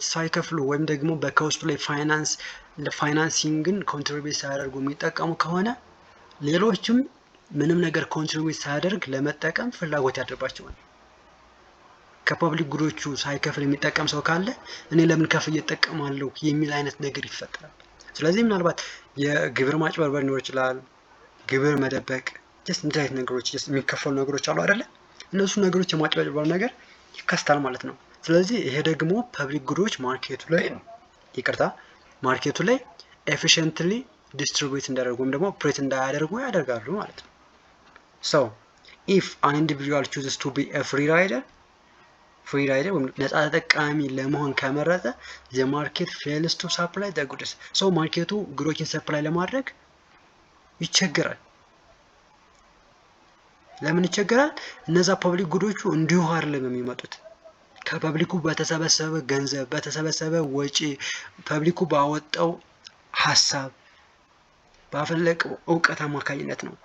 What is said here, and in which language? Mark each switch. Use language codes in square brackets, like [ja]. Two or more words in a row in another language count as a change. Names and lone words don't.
[am] ሳይከፍሉ ወይም ደግሞ በኮስቱ ላይ ለፋይናንሲንግን ኮንትሪቢዩት ሳያደርጉ የሚጠቀሙ ከሆነ ሌሎችም ምንም ነገር ኮንትሪቢዩት ሳያደርግ ለመጠቀም ፍላጎት ያድርባቸዋል። ከፐብሊክ ጉዶቹ ሳይከፍል የሚጠቀም ሰው ካለ እኔ ለምን ከፍዬ እጠቀማለሁ የሚል አይነት ነገር ይፈጠራል። ስለዚህ ምናልባት የግብር ማጭበርበር ሊኖር ይችላል፣ ግብር መደበቅ፣ እንደዚህ አይነት ነገሮች የሚከፈሉ ነገሮች አሉ አይደለ? እነሱ ነገሮች የማጭበርበር ነገር ይከስታል ማለት ነው። ስለዚህ ይሄ ደግሞ [en] public goods [am] ማርኬቱ ላይ [en] efficiently distribute [am] እንዳደርጉ ወይም ደግሞ ኦፕሬት እንዳያደርጉ ያደርጋሉ ማለት ነው። [en] So if an individual chooses to be a free rider [am] ወይም ነፃ ተጠቃሚ ለመሆን ከመረጠ [en] the market fails to supply the goods. [am] So ማርኬቱ ጉዶችን ሰፕላይ ለማድረግ ይቸገራል። ለምን ይቸገራል? እነዛ ፐብሊክ ጉዶቹ እንዲሁ አይደለም የሚመጡት። ከፐብሊኩ በተሰበሰበ ገንዘብ በተሰበሰበ ወጪ ፐብሊኩ ባወጣው ሐሳብ ባፈለቀው ዕውቀት አማካኝነት ነው።